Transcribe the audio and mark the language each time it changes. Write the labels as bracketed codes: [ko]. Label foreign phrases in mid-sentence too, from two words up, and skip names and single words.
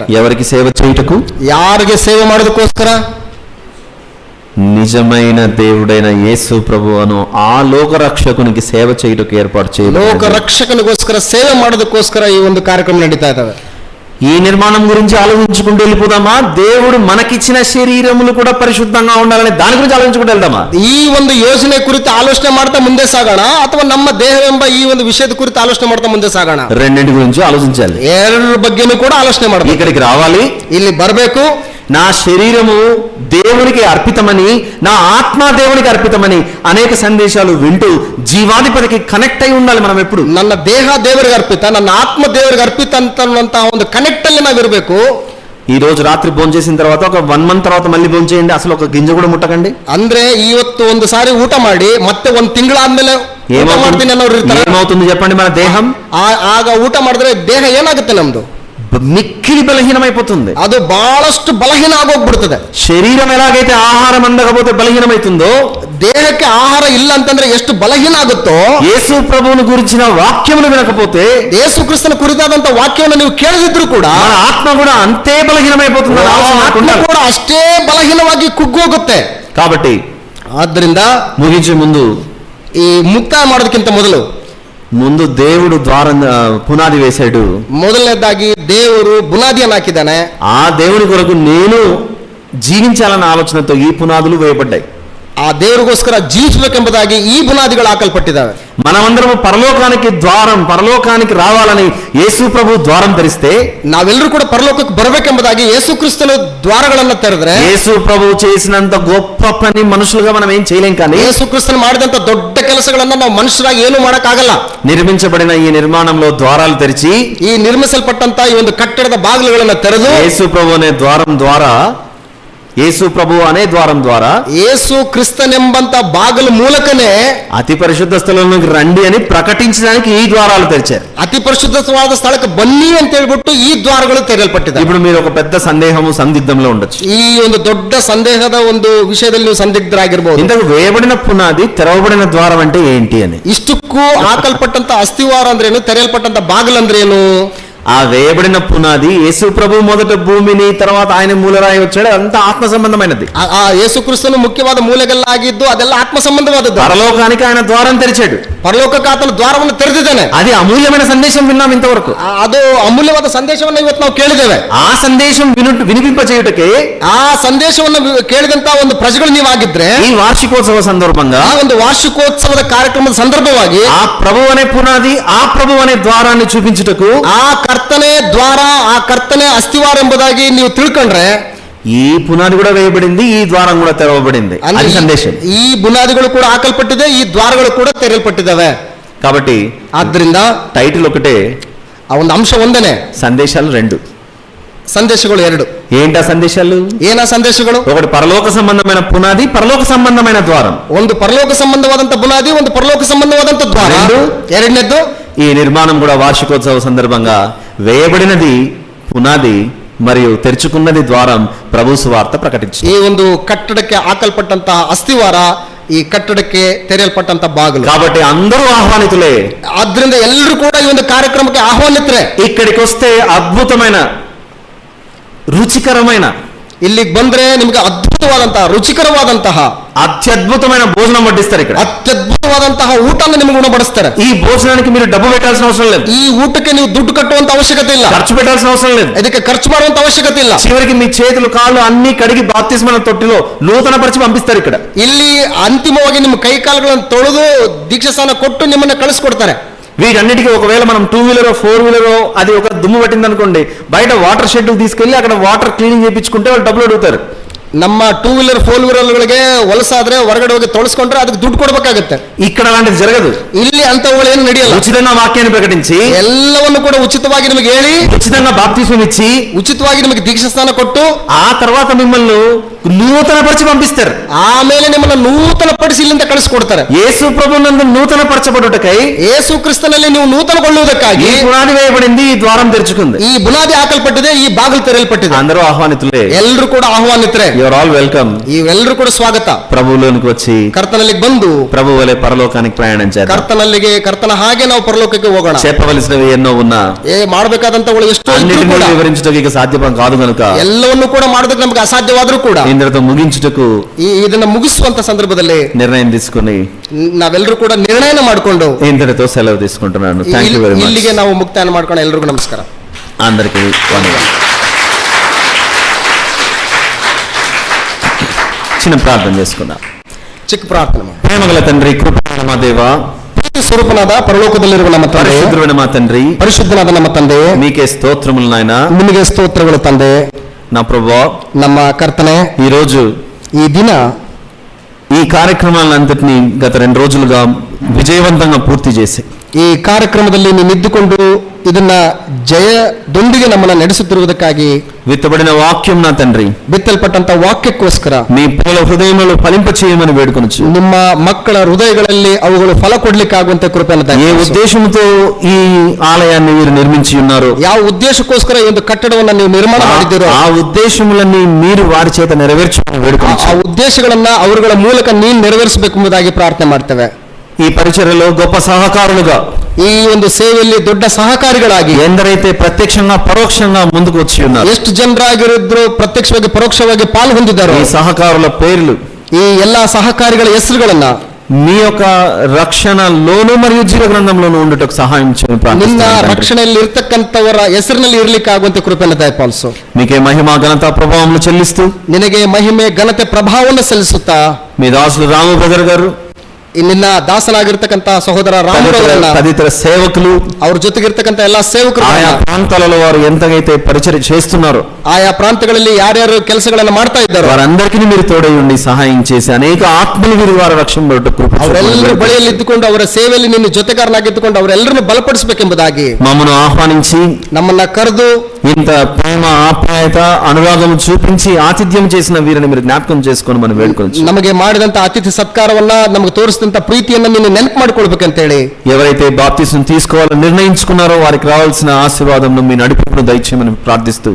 [te] ఎవరికి సేవ చేయుటకు? [kn] ಯಾರಿಗೆ ಸೇವೆ ಮಾಡೋದಕ್ಕೋಸ್ಕರ? [te] నిజమైన దేవుడైన యేసు ప్రభువును ఆ లోక రక్షకునికి సేవ చేయుటకు ఏర్పాటు చేయబడింది. [kn] ಲೋಕ ರಕ್ಷಕನಿಗೋಸ್ಕರ ಸೇವೆ ಮಾಡೋದಕ್ಕೋಸ್ಕರ ಈ ಒಂದು ಕಾರ್ಯಕ್ರಮ ನಡೀತಾ ಇದ್ದಾವೆ. [te] ఈ నిర్మాణం గురించి ఆలోచించుకుంటూ వెళ్ళిపోదామా? దేవుడు మనకిచ్చిన శరీరములు కూడా పరిశుద్ధంగా ఉండాలని దాని గురించి ఆలోచించుకుంటూ వెళ్దామా? [kn] ಈ ಒಂದು ಯೋಜನೆ ಕುರಿತು ಆಲೋಚನೆ ಮಾಡ್ತಾ ಮುಂದೆ ಸಾಗೋಣ, ಅಥವಾ ನಮ್ಮ ದೇಹವೆಂಬ ಈ ಒಂದು ವಿಷಯದ ಕುರಿತು ಆಲೋಚನೆ ಮಾಡ್ತಾ ಮುಂದೆ ಸಾಗೋಣ? [te] రెండింటి గురించి ఆలోచించాలి. [kn] ಎರಡರ ಬಗ್ಗೆನೂ ಕೂಡ ಆಲೋಚನೆ ಮಾಡಬೇಕು. [te] ఇక్కడికి రావాలి, [kn] ಇಲ್ಲಿ ಬರಬೇಕು. [te] నా శరీరము దేవునికి అర్పితమని, నా ఆత్మ దేవునికి అర్పితమని అనేక సందేశాలు వింటూ జీవాధిపతికి కనెక్ట్ అయి ఉండాలి. మనం ఎప్పుడు [kn] ನನ್ನ ದೇಹ ದೇವರಿಗೆ ಅರ್ಪಿತ, ನನ್ನ ಆತ್ಮ ದೇವರಿಗೆ ಅರ್ಪಿತ ಅಂತನ್ನುವಂತಹ ಒಂದು ಕನೆಕ್ಟ್ ಅಲ್ಲಿ ನಾವಿರಬೇಕು. [te] ఈ రోజు రాత్రి భోజనం చేసిన తర్వాత ఒక 1 month తర్వాత మళ్ళీ భోజనం చేయండి, అసలు ఒక గింజ కూడా ముట్టకండి. [kn] ಅಂದ್ರೆ ಇವತ್ತು ಒಂದು ಸಾರಿ ಊಟ ಮಾಡಿ ಮತ್ತೆ ಒಂದು ತಿಂಗಳಾದ್ಮೇಲೆ ಊಟ ಮಾಡ್ತೀನಿ ಅನ್ನೋರು ಇರ್ತಾರೆ. [te] ఏమవుతుంది చెప్పండి? మన దేహం [kn] ಆಗ ಊಟ ಮಾಡಿದ್ರೆ ದೇಹ ಏನಾಗುತ್ತೆ? ನಮ್ದು [te] మిక్కిలి బలహీనమైపోతుంది. [kn] ಅದು ಬಹಳಷ್ಟು ಬಲಹೀನ ಆಗೋಗ್ಬಿಡ್ತದೆ. [te] శరీరం ఎలాగైతే ఆహారం అందకపోతే బలహీనమైతుందో, [kn] ದೇಹಕ್ಕೆ ಆಹಾರ ಇಲ್ಲ ಅಂತಂದ್ರೆ ಎಷ್ಟು ಬಲಹೀನ ಆಗುತ್ತೋ, [te] యేసు ప్రభువును గురించిన వాక్యములు వినకపోతే, [kn] ಯೇಸು ಕ್ರಿಸ್ತನ ಕುರಿತಾದಂತ ವಾಕ್ಯವನ್ನು ನೀವು ಕೇಳದಿದ್ರು ಕೂಡ [te] మన ఆత్మ కూడా అంతే బలహీనమైపోతుంది. [kn] ಆತ್ಮ ಕೂಡ ಅಷ್ಟೇ ಬಲಹೀನವಾಗಿ ಕುಗ್ಗೋಗುತ್ತೆ. [te] కాబట్టి [kn] ಆದ್ದರಿಂದ [te] ముగించే ముందు, [kn] ಈ ಮುಕ್ತಾಯ ಮಾಡೋದಕ್ಕಿಂತ [te] ముందు దేవుడు ద్వారం పునాది వేశాడు. [kn] ಮೊದಲನೇದಾಗಿ ದೇವರು ಬುನಾದಿಯನ್ನು ಹಾಕಿದ್ದಾನೆ. [te] ఆ దేవుని కొరకు నేను జీవించాలన్న ఆలోచనతో ఈ పునాదులు వేయబడ్డాయి. [kn] ಆ ದೇವರಿಗೋಸ್ಕರ ಜೀವಿಸಬೇಕೆಂಬುದಾಗಿ ಈ ಬುನಾದಿಗಳು ಹಾಕಲ್ಪಟ್ಟಿದ್ದಾವೆ. [te] మనమందరం పరలోకానికి ద్వారం, పరలోకానికి రావాలని యేసు ప్రభు ద్వారం తెరిస్తే, [kn] ನಾವೆಲ್ಲರೂ ಕೂಡ ಪರಲೋಕಕ್ಕೆ ಬರಬೇಕೆಂಬುದಾಗಿ ಯೇಸು ಕ್ರಿಸ್ತನ ದ್ವಾರಗಳನ್ನು ತೆರೆದ್ರೆ, [te] యేసు ప్రభు చేసినంత గొప్ప పని మనుషులుగా మనం ఏం చేయలేం. కానీ [kn] ಯೇಸು ಕ್ರಿಸ್ತನು ಮಾಡಿದಂತ ದೊಡ್ಡ ಕೆಲಸಗಳನ್ನ ನಾವು ಮನುಷ್ಯರಾಗಿ ಏನು ಮಾಡಕ್ಕಾಗಲ್ಲ. [te] నిర్మించబడిన ఈ నిర్మాణంలో ద్వారాలు తెరిచి, [kn] ಈ ನಿರ್ಮಿಸಲ್ಪಟ್ಟಂತ ಈ ಒಂದು ಕಟ್ಟಡದ ಬಾಗಿಲುಗಳನ್ನು ತೆರೆದು, [te] యేసు ప్రభు అనే ద్వారం ద్వారా, యేసు ప్రభు అనే ద్వారం ద్వారా [kn] ಯೇಸು ಕ್ರಿಸ್ತನೆಂಬಂತ ಬಾಗಿಲು ಮೂಲಕನೇ [te] అతి పరిశుద్ధ స్థలంలోకి రండి అని ప్రకటించడానికి ఈ ద్వారాలు తెరిచారు. [kn] ಅತಿ ಪರಿಶುದ್ಧವಾದ ಸ್ಥಳಕ್ಕೆ ಬನ್ನಿ ಅಂತ ಹೇಳ್ಬಿಟ್ಟು ಈ ದ್ವಾರಗಳು ತೆರೆಯಲ್ಪಟ್ಟಿದೆ. [te] ఇప్పుడు మీరు ఒక పెద్ద సందేహము, సందిగ్ధంలో ఉండొచ్చు. [kn] ಈ ಒಂದು ದೊಡ್ಡ ಸಂದೇಹದ ಒಂದು ವಿಷಯದಲ್ಲಿ ನೀವು ಸಂದಿಗ್ಧರಾಗಿರ್ಬೋದು. [te] ఇంతకు వేయబడిన పునాది, తెరవబడిన ద్వారం అంటే ఏంటి అని. [kn] ಇಷ್ಟಕ್ಕೂ ಹಾಕಲ್ಪಟ್ಟಂತ ಅಸ್ಥಿವಾರ ಅಂದ್ರೇನು, ತೆರೆಯಲ್ಪಟ್ಟಂತ ಬಾಗಿಲು ಅಂದ್ರೇನು? [te] ఆ వేయబడిన పునాది యేసు ప్రభు మొదట భూమిని, తర్వాత ఆయన మూలరాయి వచ్చాడు, అంతా ఆత్మ సంబంధమైనది. [kn] ಆ ಯೇಸು ಕ್ರಿಸ್ತನು ಮುಖ್ಯವಾದ ಮೂಲೆಗಲ್ಲಾಗಿದ್ದು ಅದೆಲ್ಲ ಆತ್ಮ ಸಂಬಂಧವಾದದ್ದು. [te] పరలోకానికి ఆయన ద్వారం తెరిచాడు. [kn] ಪರಲೋಕಕ್ಕೆ ಆತನ ದ್ವಾರವನ್ನು ತೆರೆದಿದ್ದಾನೆ. [te] అది అమూల్యమైన సందేశం విన్నాం ఇంతవరకు. [kn] ಅದು ಅಮೂಲ್ಯವಾದ ಸಂದೇಶವನ್ನು ಇವತ್ತು ನಾವು ಕೇಳಿದ್ದೇವೆ. [te] ఆ సందేశం వినిపింపచేయుటకే, [kn] ಆ ಸಂದೇಶವನ್ನು ಕೇಳಿದಂತ ಒಂದು ಪ್ರಜೆಗಳು ನೀವಾಗಿದ್ರೆ, [te] ఈ వార్షికోత్సవ సందర్భంగా, [kn] ಆ ಒಂದು ವಾರ್ಷಿಕೋತ್ಸವದ ಕಾರ್ಯಕ್ರಮದ ಸಂದರ್ಭವಾಗಿ [te] ఆ ప్రభు అనే పునాది, ఆ ప్రభు అనే ద్వారాన్ని చూపించుటకు, [kn] ಆ ಕರ್ತನೆ ದ್ವಾರ, ಆ ಕರ್ತನೆ ಅಸ್ಥಿವಾರ ಎಂಬುದಾಗಿ ನೀವು ತಿಳ್ಕೊಂಡ್ರೆ, [te] ఈ పునాది కూడా వేయబడింది, ఈ ద్వారం కూడా తెరవబడింది. అది సందేశం. [kn] ಈ ಬುನಾದಿಗಳು ಕೂಡ ಹಾಕಲ್ಪಟ್ಟಿದೆ, ಈ ದ್ವಾರಗಳು ಕೂಡ ತೆರೆಯಲ್ಪಟ್ಟಿದ್ದಾವೆ. [te] కాబట్టి [kn] ಆದ್ರಿಂದ [te] టైటిల్ ఒకటే, [kn] ಆ ಒಂದು ಅಂಶ ಒಂದನೇ, [te] సందేశాలు 2. [kn] ಸಂದೇಶಗಳು 2. [te] ఏంటా సందేశాలు? [kn] ಏನ ಸಂದೇಶಗಳು? [te] ఒకటి పరలోక సంబంధమైన పునాది, పరలోక సంబంధమైన ద్వారం. [kn] ಒಂದು ಪರಲೋಕ ಸಂಬಂಧವಾದಂತ ಬುನಾದಿ, ಒಂದು ಪರಲೋಕ ಸಂಬಂಧವಾದಂತ ದ್ವಾರ. ಎರಡನೇದ್ದು, [te] ఈ నిర్మాణం కూడా వార్షికోత్సవ సందర్భంగా వేయబడినది పునాది మరియు తెరుచుకున్నది ద్వారం, ప్రభు సువార్త ప్రకటించు. [kn] ಈ ಒಂದು ಕಟ್ಟಡಕ್ಕೆ ಹಾಕಲ್ಪಟ್ಟಂತಹ ಅಸ್ಥಿವಾರ, ಈ ಕಟ್ಟಡಕ್ಕೆ ತೆರೆಯಲ್ಪಟ್ಟಂತ ಬಾಗಿಲು. [te] కాబట్టి అందరూ ఆహ్వానితులే. [kn] ಆದ್ರಿಂದ ಎಲ್ಲರೂ ಕೂಡ ಈ ಒಂದು ಕಾರ್ಯಕ್ರಮಕ್ಕೆ ಆಹ್ವಾನಿತರೆ. [te] ఇక్కడికి వస్తే అద్భుతమైన, రుచికరమైన, [kn] ಇಲ್ಲಿಗೆ ಬಂದ್ರೆ ನಿಮ್ಗೆ ಅದ್ಭುತವಾದಂತಹ, ರುಚಿಕರವಾದಂತಹ, [te] అత్యద్భుతమైన భోజనం వడ్డిస్తారు. ఇక్కడ [kn] ಅತ್ಯದ್ಭುತವಾದಂತಹ ಊಟನ ನಿಮ್ಗೆ ಉಣಬಡಿಸ್ತಾರೆ. [te] ఈ భోజనానికి మీరు డబ్బు పెట్టాల్సిన అవసరం లేదు. [kn] ಈ ಊಟಕ್ಕೆ ನೀವು ದುಡ್ಡು ಕಟ್ಟುವಂತ ಅವಶ್ಯಕತೆ ಇಲ್ಲ, [te] ఖర్చు పెట్టాల్సిన అవసరం లేదు, [kn] ಇದಕ್ಕೆ ಖರ್ಚು ಮಾಡುವಂತ ಅವಶ್ಯಕತೆ ಇಲ್ಲ. [te] చివరికి మీ చేతులు కాళ్ళు అన్ని కడిగి బాప్తిస్మన తొట్టిలో నూతన పరిచి పంపిస్తారు. ఇక్కడ [kn] ಇಲ್ಲಿ అంతిమವಾಗಿ ನಿಮ್ಮ ಕೈ ಕಾಲುಗಳನ್ನು ತೊಳೆದು ದೀಕ್ಷಾಸ್ನಾನ ಕೊಟ್ಟು ನಿಮ್ಮನ್ನ ಕಳಿಸ್ಕೊಡ್ತಾರೆ. [te] వీటన్నిటికీ ఒకవేళ మనం 2 వీలరో 4 వీలరో అది ఒక దుమ్ము పట్టింది అనుకోండి, బయట [en] water shed [te] తీసుకెళ్లి అక్కడ [en] water cleaning [te] చేయించుకుంటే వాళ్ళు డబ్బులు అడుగుతారు. [kn] ನಮ್ಮ 2 ವೀಲರ್ 4 ವೀಲರ್ಗಳಿಗೆ ಹೊಲಸಾದ್ರೆ ಹೊರಗಡೆ ಹೋಗಿ ತೊಳಸ್ಕೊಂಡ್ರೆ ಅದಕ್ಕೆ ದುಡ್ಡು ಕೊಡ್ಬೇಕಾಗುತ್ತೆ. [te] ఇక్కడ అలాంటిది జరగదు. [kn] ಇಲ್ಲಿ ಅಂತವುಗಳು ಏನು ನಡೆಯಲ್ಲ. [te] ఉచితంగా వాక్యాన్ని ప్రకటించి, [kn] ಎಲ್ಲವನ್ನು ಕೂಡ ಉಚಿತವಾಗಿ ನಿಮಗೆ ಹೇಳಿ, [te] ఉచితంగా బాప్తిస్మం ఇచ్చి, [kn] ಉಚಿತವಾಗಿ ನಿಮಗೆ ದೀಕ್ಷಾಸ್ನಾನ ಕೊಟ್ಟು, [te] ఆ తర్వాత మిమ్మల్ని నూతన పరిచి పంపిస్తారు. [kn] ಆಮೇಲೆ ನಿಮ್ಮನ್ನ ನೂತನ ಪಡಿಸಿ ಇಲ್ಲಿಂದ ಕಳಿಸ್ಕೊಡ್ತಾರೆ. [te] యేసు ప్రభునందు నూతన పరచబడుటకై [kn] ಯೇಸು ಕ್ರಿಸ್ತನಲ್ಲಿ ನೀವು ನೂತನಗೊಳ್ಳುವುದಕ್ಕಾಗಿ [te] ఈ పునాది వేయబడింది, ఈ ద్వారం తెరుచుకుంది. [kn] ಈ ಬುನಾದಿ ಹಾಕಲ್ಪಟ್ಟಿದೆ, ಈ ಬಾಗಿಲು ತೆರೆಯಲ್ಪಟ್ಟಿದೆ. [te] అందరూ ఆహ్వానితులే. [kn] ಎಲ್ಲರೂ ಕೂಡ ಆಹ್ವಾನಿತರೆ. [en] you are all welcome. [kn] ಇವೆಲ್ಲರೂ ಕೂಡ ಸ್ವಾಗತ. [te] ప్రభువులోనికి వచ్చి [kn] ಕರ್ತನಲ್ಲಿಗೆ ಬಂದು [te] ప్రభు వలె పరలోకానికి ప్రయాణం చేద్దాం. [kn] ಕರ್ತನ ಹಾಗೆ ನಾವು ಪರಲೋಕಕ್ಕೆ ಹೋಗೋಣ. [te] చెప్పవలసినవి ఎన్నో ఉన్నా [kn] ಮಾಡಬೇಕಾದಂತವುಗಳು ಎಷ್ಟೋ ಇದ್ರೂ [te] అన్నిటినీ [kn] ಕೂಡ [te] వివరించడానికి ఇక సాధ్యం కాదు కనుక [kn] ಎಲ್ಲವನ್ನೂ ಕೂಡ ಮಾಡೋದಕ್ಕೆ ನಮಗೆ ಅಸಾಧ್ಯವಾದ್ರೂ ಕೂಡ [te] ఇంద్రతో ముగించుటకు [kn] ಇದನ್ನ ಮುಗಿಸುವಂತ ಸಂದರ್ಭದಲ್ಲಿ [te] నిర్ణయం తీసుకుని [kn] ನಾವೆಲ್ಲರೂ ಕೂಡ ನಿರ್ಣಯನ ಮಾಡಿಕೊಂಡು [te] ఇంద్రతో సెలవు తీసుకుంటున్నాను. [en] thank you very much. [kn] ಇಲ್ಲಿಗೆ ನಾವು ಮುಕ್ತಾಯ ಮಾಡ್ಕೊಂಡು ಎಲ್ರಿಗೂ ನಮಸ್ಕಾರ. [te] అందరికీ వందనాలు. చిన్న ప్రార్థన చేసుకుందాం. [kn] ಚಿಕ್ಕ ಪ್ರಾರ್ಥನೆ. [te] ప్రేమగల తండ్రి, కృపగల మా దేవ, [kn] ಸ್ವರೂಪನಾದ ಪರಲೋಕದಲ್ಲಿರುವ ನಮ್ಮ ತಂದೆ, [te] పరిశుద్ధుడైన మా తండ్రి, [kn] ಪರಿಶುದ್ಧನಾದ ನಮ್ಮ ತಂದೆ, [te] మీకే స్తోత్రములు నాయన. [kn] ನಿಮಗೆ ಸ್ತೋತ್ರಗಳು ತಂದೆ. [te] నా ప్రభువా, [kn] ನಮ್ಮ ಕರ್ತನೆ, [te] ఈ రోజు [kn] ಈ ದಿನ [te] ఈ కార్యక్రమాలంతటినీ గత 2 రోజులుగా విజయవంతంగా పూర్తి చేసి [kn] ಈ ಕಾರ್ಯಕ್ರಮದಲ್ಲಿ ನೀವು ಇದ್ದುಕೊಂಡು ಇದನ್ನ ಜಯದೊಂದಿಗೆ ನಮ್ಮನ್ನ ನಡೆಸುತ್ತಿರುವುದಕ್ಕಾಗಿ [te] విత్తబడిన వాక్యం నా తండ్రి [kn] ಬಿತ್ತಲ್ಪಟ್ಟಂತ ವಾಕ್ಯಕ್ಕೋಸ್ಕರ [te] మీ పిల్లల హృదయంలో ఫలింప చేయమని వేడుకొనొచ్చు. [kn] ನಿಮ್ಮ ಮಕ್ಕಳ ಹೃದಯಗಳಲ್ಲಿ ಅವುಗಳು ಫಲ ಕೊಡ್ಲಿಕ್ಕಾಗುವಂತೆ ಕೃಪೆಯನ್ನು [te] ఏ [kn] ದಯಪಾಲಿಸು. [te] ఉద్దేశంతో ఈ ఆలయాన్ని మీరు నిర్మించి ఉన్నారో, [kn] ಯಾವ ಉದ್ದೇಶಕ್ಕೋಸ್ಕರ ಈ ಒಂದು ಕಟ್ಟಡವನ್ನ ನೀವು ನಿರ್ಮಾಣ ಮಾಡಿದ್ದೀರೋ [te] ఆ ఉద్దేశములన్నీ మీరు వారి చేత నెరవేర్చమని [kn] ಆ [te] వేడుకొనొచ్చు. [kn] ಉದ್ದೇಶಗಳನ್ನ ಅವರುಗಳ ಮೂಲಕ ನೀನು ನೆರವೇರಿಸಬೇಕೆಂಬುದಾಗಿ ಪ್ರಾರ್ಥನೆ ಮಾಡ್ತೇವೆ. [te] ఈ పరిచర్యలో గొప్ప సహకారులుగా, [kn] ಈ ಒಂದು ಸೇವೆಯಲ್ಲಿ ದೊಡ್ಡ ಸಹಕಾರಿಗಳಾಗಿ [te] ఎందరైతే ప్రత్యక్షంగా పరోక్షంగా ముందుకు వచ్చి ఉన్నారు, [kn] ಎಷ್ಟು ಜನರಾಗಿರಿದ್ರು ಪ್ರತ್ಯಕ್ಷವಾಗಿ ಪರೋಕ್ಷವಾಗಿ ಪಾಲು ಹೊಂದಿದ್ದಾರೋ [te] ఈ సహకారుల పేర్లు [kn] ಈ ಎಲ್ಲಾ ಸಹಕಾರಿಗಳ ಹೆಸರುಗಳನ್ನ [te] మీ యొక్క రక్షణలోను మరియు జీవ గ్రంథంలోను ఉండుటకు సహాయం చేయమని [kn] ನಿನ್ನ [te] ప్రార్థిస్తున్నాను తండ్రి. [kn] ರಕ್ಷಣೆಯಲ್ಲಿ ಇರ್ತಕ್ಕಂಥವರ ಹೆಸರಿನಲ್ಲಿ ಇರ್ಲಿಕ್ಕಾಗುವಂತೆ ಕೃಪೆಯನ್ನು ದಯಪಾಲಿಸು. [te] మీకే మహిమ ఘనత ప్రభావములు చెల్లిస్తూ [kn] ನಿನಗೆ ಮಹಿಮೆ ಘನತೆ ಪ್ರಭಾವವನ್ನು ಸಲ್ಲಿಸುತ್ತಾ [te] మీ దాసులు రాము బ్రదర్ గారు, [kn] ನಿನ್ನ ದಾಸನಾಗಿರ್ತಕ್ಕಂಥ ಸಹೋದರ ರಾಮರವರನ್ನ, [te] తదితర సేవకులు, [kn] ಅವ್ರ ಜೊತೆಗಿರ್ತಕ್ಕಂಥ ಎಲ್ಲಾ ಸೇವಕರು, [te] ఆయా ప్రాంతాలలో వారు ఎంతగైతే పరిచర్య చేస్తున్నారో [kn] ಆಯಾ ಪ್ರಾಂತಗಳಲ್ಲಿ ಯಾರ್ಯಾರು ಕೆಲಸಗಳನ್ನ ಮಾಡ್ತಾ ಇದ್ದಾರೋ [te] వారందరికీ మీరు తోడై ఉండి సహాయం చేసి అనేక ఆత్మలు వీరి వారి రక్షణ కృప [kn] ಅವರೆಲ್ಲರೂ ಬಳಿಯಲ್ಲಿ ಇದ್ದುಕೊಂಡು ಅವರ ಸೇವೆಯಲ್ಲಿ ನಿನ್ನ ಜೊತೆಗಾರನಾಗಿದ್ದುಕೊಂಡು ಅವರೆಲ್ಲರನ್ನು ಬಲಪಡಿಸಬೇಕೆಂಬುದಾಗಿ [te] మమ్మను ఆహ్వానించి [kn] ನಮ್ಮನ್ನ ಕರೆದು [te] ఇంత ప్రేమ, ఆప్యాయత, అనురాగం చూపించి ఆతిథ్యం చేసిన వీరిని మీరు జ్ఞాపకం చేసుకొని మనం వేడుకోవచ్చు. [kn] ನಮಗೆ ಮಾಡಿದಂತ ಅತಿಥಿ ಸತ್ಕಾರವನ್ನ ನಮಗೆ ತೋರಿಸಿದಂತ ಪ್ರೀತಿಯನ್ನ ನೀನು ನೆನಪು ಮಾಡ್ಕೊಳ್ಬೇಕಂತೇಳಿ [te] ఎవరైతే బాప్తిసం తీసుకోవాలని నిర్ణయించుకున్నారో వారికి రావాల్సిన ఆశీర్వాదం మీ నడిపింపును దయచేయమని ప్రార్థిస్తూ,